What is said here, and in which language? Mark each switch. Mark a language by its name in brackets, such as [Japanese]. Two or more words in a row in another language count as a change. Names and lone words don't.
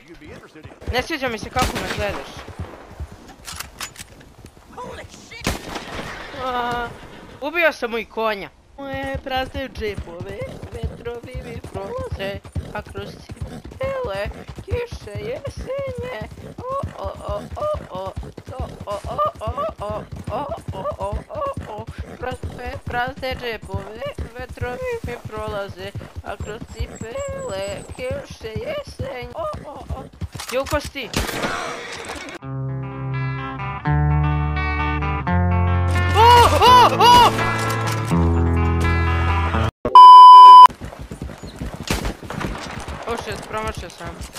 [Serbian] Ne sviđa mi se kako me gledaš. Ubio sam mu i konja. moje prazne džepove, vetrovi mi prolaze, a kroz cipele kiše jesenje. O, o, o, o, o, to, o, o, o, o, o, o, o, o, o, prazne džepove, vetrovi mi prolaze, a kroz cipele kiše jesenje. O, o, o. Jo, ko si ti? [English] O shit, [Serbian] promašio sam.